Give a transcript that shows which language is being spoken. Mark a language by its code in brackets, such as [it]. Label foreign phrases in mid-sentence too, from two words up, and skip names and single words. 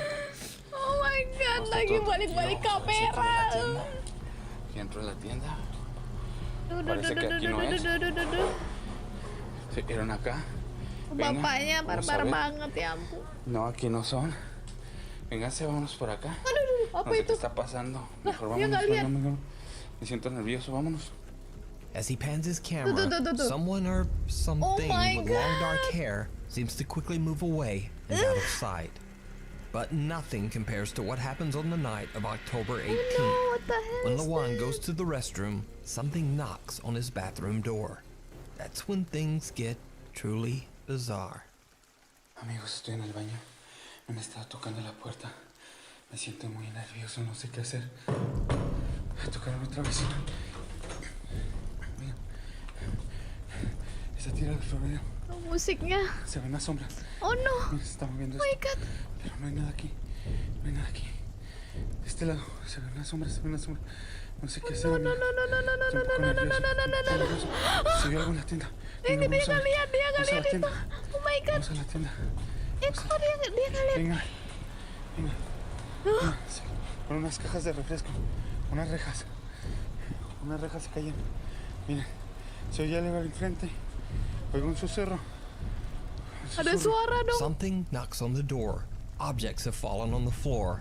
[en] Oh my God, [id] lagi balik-balik kamera. [es] Aquí entro a la tienda. [id] Duh, [es] Parece que aquí no es. [id] duh. [es] Se vieron acá. [id] Bapaknya barbar banget ya ampun. [es] No, aquí no son. Véngase, vámonos por acá. [id] Aduh, apa [es] no sé [id] itu? [es] qué está pasando. Mejor [id] dia [es] vámonos, [id] nggak lihat. [es] vámonos. Me siento nervioso, vámonos. [en] As he pans his camera, [id] Tuh. [en] someone or something my with long dark hair seems to quickly move away and out of sight. But nothing compares to what happens on the night of October 18th. What the hell When is [id] Lawan [en] this? goes to the restroom, something knocks on his bathroom door. That's when things get truly bizarre. [es] Amigos, estoy en el baño. Me han estado tocando la puerta. Me siento muy nervioso, no sé qué hacer. Tocaron otra vez. Mira. Esa tira del florero. [id] Musiknya. [es] Se ve una sombra. [en] Oh no. [es] Mira, se está moviendo [en] Oh my [es] esto. [en] god. [es] Pero no hay nada aquí. No hay nada aquí. De este lado se ve una sombra, se ve una sombra. No sé qué hacer. No. Estoy un poco nervioso. Se vio algo en la tienda. Venga, [id] Dia [es] vamos a [id] nggak [es] ver. [id] lihat [es] Vamos a la [id] itu. [es] tienda. [en] Oh my god. [es] Vamos a la tienda. [id] Kok dia nggak lihat? [es] Venga. Venga. Sí. Con unas cajas de refresco. Unas rejas. Unas rejas se cayeron. Miren. Se oye algo al enfrente. Oigo un susurro. [id] Ada suara dong. [en] Something knocks on the door. Objects have fallen on the floor.